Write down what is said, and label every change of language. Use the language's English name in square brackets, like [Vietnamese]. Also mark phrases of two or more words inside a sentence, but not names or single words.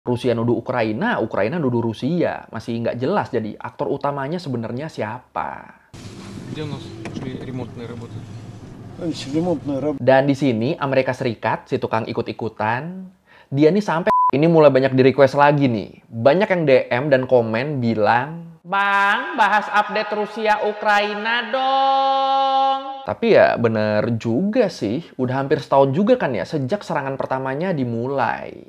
[Indonesian] Rusia nuduh Ukraina, Ukraina nuduh Rusia. Masih nggak jelas jadi aktor utamanya sebenarnya siapa. [Russian] Где у нас шли ремонтные работы? [Indonesian] Dan di sini Amerika Serikat, si tukang ikut-ikutan, dia nih sampai ini mulai banyak di request lagi nih. Banyak yang DM dan komen bilang, "Bang, bahas update Rusia Ukraina dong." Tapi ya bener juga sih, udah hampir setahun juga kan ya sejak serangan pertamanya dimulai.